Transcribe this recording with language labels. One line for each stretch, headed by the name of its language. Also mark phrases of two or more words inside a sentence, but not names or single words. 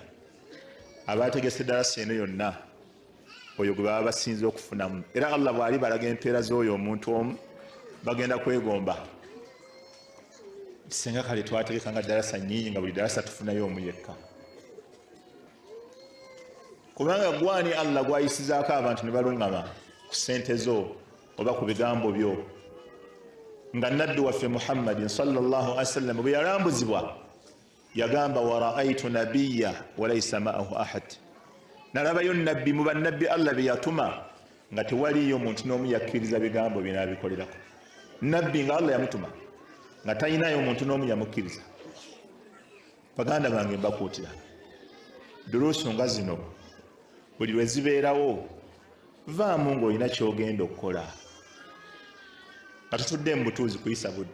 Ganda: Abategese eddarasa eno yonna oyo gwe baba basinze okufunamu, era Allah bw'ali balaga empeera z'oyo omuntu omu bagenda kwegomba singa kale twategeka nga ddarasa nnyingi nga buli ddarasa tufunayo omu yekka. Kubanga gwani Allah gwayisizaako abantu ne baluŋŋama ku ssente zo oba ku bigambo byo. Nga nabbi waffe Muhammadin
Arabic: صلى الله عليه وسلم
Ganda: bwe yalambuzibwa yagamba
Arabic: ورأيت نبيا وليس معه أحد,
Ganda: nalabayo nabbi mu bannabbi Allah be yatuma nga tewaliyo omuntu n'omu yakkiriza bigambo bye n'abikolerako. Nabbi nga Allah yamutuma nga talinayo omuntu n'omu yamukkiriza. Baganda bange mbakuutira duruusu nga zino buli lwe zibeerawo vaamu ng'olina ky'ogenda okukola nga tutudde mu butuuzi kuyisa budde.